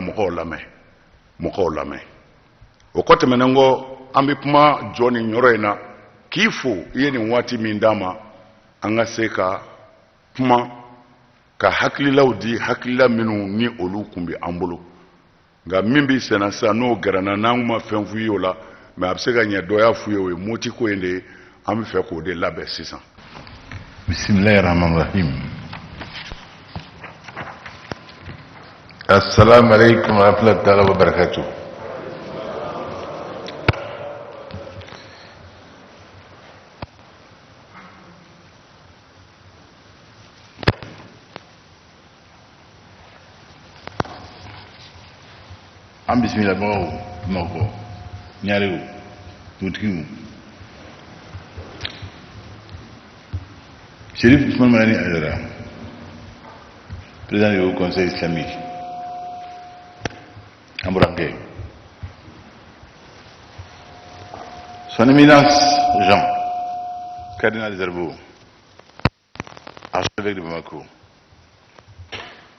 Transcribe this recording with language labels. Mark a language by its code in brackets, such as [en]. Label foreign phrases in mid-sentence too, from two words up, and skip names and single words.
[bm] mɔgɔw lamɛn o kɔ tɛmɛnen kɔ an bɛ kuma jɔ nin yɔrɔ in na k'i fo i ye nin waati min d'a ma an ka se ka kuma ka hakililaw di hakilila minnu ni olu tun bɛ an bolo nka min bɛ senna sisan n'o gɛrɛna n'an ma fɛn f'u ye o la mais a bɛ se ka ɲɛ dɔ y'a f'u ye o ye moti ko in de ye an bɛ fɛ k'o de labɛn sisan. [ar] بسم الله الرحمن الرحيم. السلام عليكم ورحمة الله وبركاته. [bm] an bisimila bagaw mɔgɔ ɲarew dutigiw Chérif Ousmane Manani Aidara, [fr] président du Haut Conseil islamique, Ambourangé. Son éminence Jean, cardinal Zerbo, archevêque de Bamako.